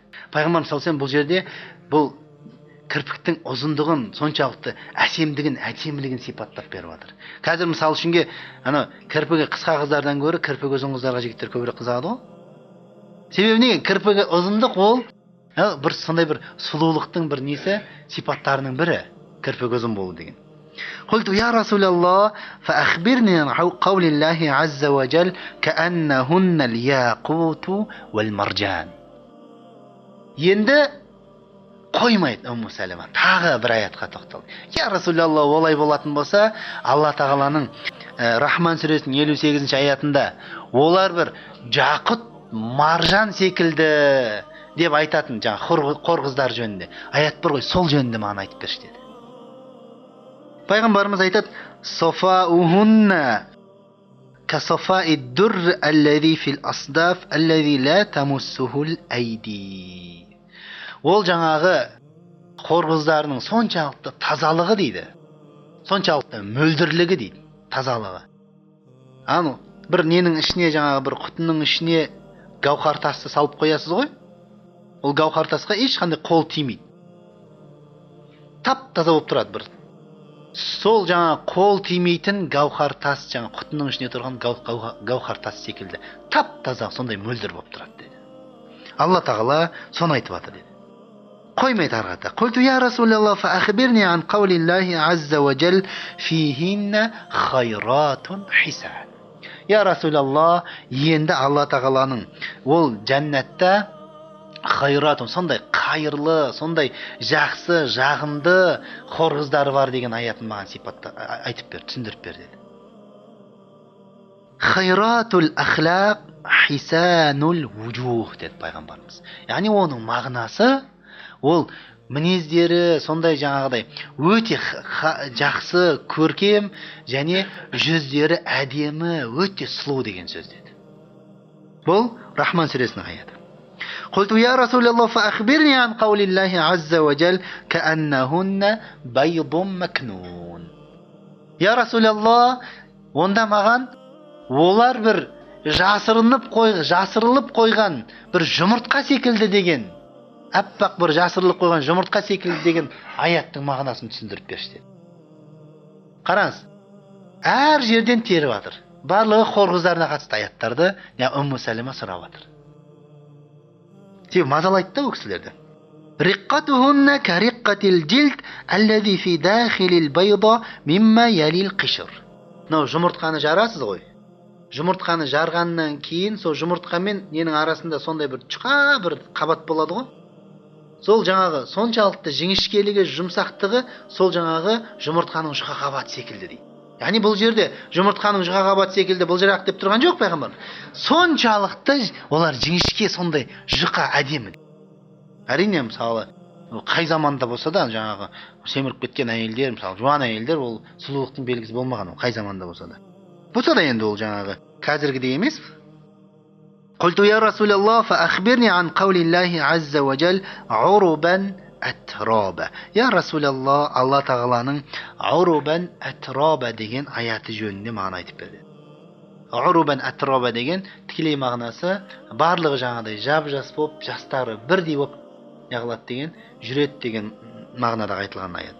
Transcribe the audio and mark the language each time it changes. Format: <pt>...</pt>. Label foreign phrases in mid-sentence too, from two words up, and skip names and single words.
<kk>Пайғамбарымыз</kk> <ar>صلى الله عليه</ar> <kk>бұл жерде бұл кірпіктің ұзындығын, соншалықты әсемдігін сипаттап беріп жатыр. Қазір мысалы үшінге кірпігі қысқа қыздардан гөрі кірпігі ұзын қыздарға жігіттер көбірек қызығады ғой. Себебі неге? Кірпігі ұзындық ол бір сондай бір сұлулықтың бір несі, сипаттарының бірі, кірпігі ұзын болу деген.</kk> <ar>قلت يا رسول الله فأخبرني عن قول الله عز وجل كأنهن الياقوت والمرجان.</ar> <kk>Енді қоймайды Умму Сәлема, тағы бір аятқа тоқталды.</kk> <ar>يا رسول الله,</ar> <kk>олай болатын болса, Алла тағаланың Рахман сүресінің 58-ші аятында олар бір жақұт, маржан секілді деп айтатын жаңа қор қыздар жөнінде аят бар ғой, сол жөнінде маған айтып берші деді. Пайғамбарымыз айтады:</kk> <ar>"صفاؤهن كصفاء الدر الذي في الأصداف الذي لا تمسه الأيدي."</ar> <kk>Ол жаңағы қор қыздарының соншалықты тазалығы дейді. Соншалықты мөлдірлігі дейді, тазалығы. Бір ненің ішіне жаңағы бір құтының ішіне гауһар тасты салып қоясыз ғой? Ол гауһар тасқа ешқандай қол тимейді. Тап таза болып тұрады бір. Сол жаңа қол тимейтін гауһар тас, жаңа құтының ішіне тұрған гауһар тас секілді. Тап таза, сондай мөлдір болып тұрады деді. Алла тағала соны айтып жатыр деді. Қоймайды арғата.</kk> <ar>قلت يا رسول الله فأخبرني عن قول الله عز وجل فيهن خيرات حسان. يا رسول الله,</ar> <kk>енді Алла тағаланың ол жәннатта хайратун, сондай қайырлы, сондай жақсы, жағымды хор қыздары бар деген аятын маған сипатта айтып бер, түсіндіріп бер деді.</kk> <ar>خيرات الأخلاق حسان الوجوه</ar> <kk>деді пайғамбарымыз. Яғни оның мағынасы ол мінездері сондай жаңағыдай өте жақсы, көркем және жүздері әдемі, өте сұлу деген сөз деді. Бұл Рахман сүресінің аяты.</kk> <ar>قلت يا رسول الله فأخبرني عن قول الله عز وجل كأنهن بيض مكنون. يا رسول الله,</ar> <kk>онда маған олар бір жасырылып қойған бір жұмыртқа секілді деген, әппақ бір жасырылып қойған жұмыртқа секілді деген аяттың мағынасын түсіндіріп берші деді. Қараңыз, әр жерден теріп жатыр. Барлығы хор қыздарына қатысты аяттарды Умму Сәлема сұрап жатыр. Себебі мазалайды да ол кісілерді.</kk> <ar>رقتهن كرقة الجلد الذي في داخل البيضة مما يلي القشر.</ar> <kk>Жұмыртқаны жарасыз ғой. Жұмыртқаны жарғаннан кейін сол жұмыртқамен ненің арасында сондай бір жұқа бір қабат болады ғой. Сол жаңағы соншалықты жіңішкелігі, жұмсақтығы сол жаңағы жұмыртқаның жұқа қабаты секілді дейді. Яғни бұл жерде жұмыртқаның жұқа қабаты секілді бұл жырақ деп тұрған жоқ пайғамбар. Соншалықты олар жіңішке, сондай жұқа, әдемі. Әрине мысалы қай заманда болса да жаңағы семіріп кеткен әйелдер, мысалы жуан әйелдер, ол сұлулықтың белгісі болмаған, ол қай заманда болса да. Болса да енді ол жаңағы қазіргідей емес.</kk> <ar>قلت يا رسول الله فأخبرني عن قول الله عز وجل عربا атраба. يا رسول الله,</ar> <kk>Алла тағаланың</kk> <ar>عربا أترابا</ar> <kk>деген аяты жөнінде мағына айтып берді.</kk> <ar>عربا أترابا</ar> <kk>деген тікелей мағынасы барлығы жаңағыдай жап-жас болып, жастары бірдей болып неғылады деген, жүреді деген мағынада айтылған аят.</kk>